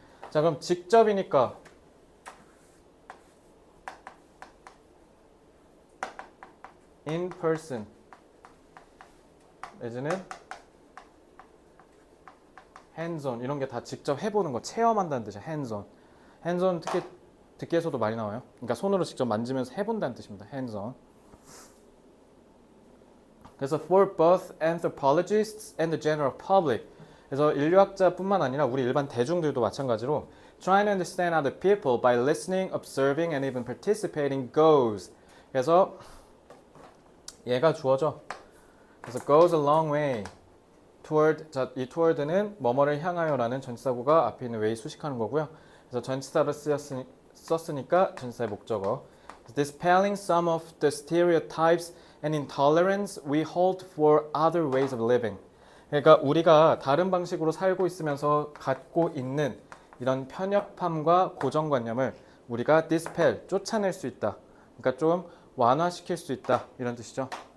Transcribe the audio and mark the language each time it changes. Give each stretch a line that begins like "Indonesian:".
Korean: 자, 그럼 직접이니까
English: in person
Korean: 내지는
English: hands on
Korean: 이런 게 다 직접 해보는 거 체험한다는 뜻이야.
English: hands on.
Korean: hands on 특히 듣기에서도 많이 나와요. 그러니까 손으로 직접 만지면서 해본다는 뜻입니다.
English: hands on. 그래서 for both anthropologists and the general public.
Korean: 그래서 인류학자뿐만 아니라 우리 일반 대중들도 마찬가지로
English: trying to understand other people by listening, observing, and even participating goes.
Korean: 그래서 얘가 주어져.
English: 그래서 goes a long way toward.
Korean: 자, 이 toward는 뭐뭐를 향하여라는 전치사구가 앞에 있는 way 수식하는 거고요. 그래서 전치사를 썼으니까 전치사의 목적어.
English: Dispelling some of the stereotypes and intolerance we hold for other ways of living.
Korean: 그러니까 우리가 다른 방식으로 살고 있으면서 갖고 있는 이런 편협함과 고정관념을 우리가 dispel, 쫓아낼 수 있다. 그러니까 좀 완화시킬 수 있다. 이런 뜻이죠.